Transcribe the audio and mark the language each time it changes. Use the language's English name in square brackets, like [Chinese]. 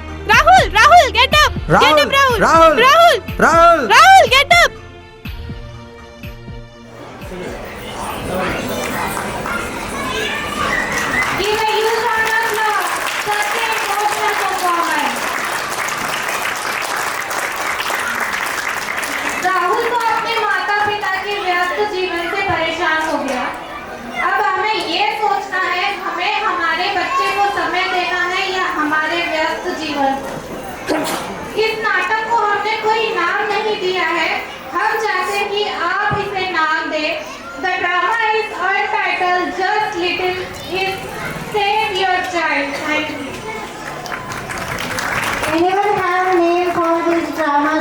[English] Rahul, Rahul, get up. Get up, Rahul. Rahul! Rahul, Rahul! Rahul, get up. Give a huge round of applause. Such an emotional performance. [Hindi] Rahul तो अपने माता पिता के व्यस्त जीवन से परेशान हो गया। अब हमें ये सोचना है हमें हमारे बच्चे को समय देना है या हमारे व्यस्त जीवन। इस नाटक को हमने कोई नाम नहीं दिया है, हम चाहते हैं कि आप इसे नाम दें। [English] The drama is untitled, just little is save your child. Thank you. Anyone have a name for this drama?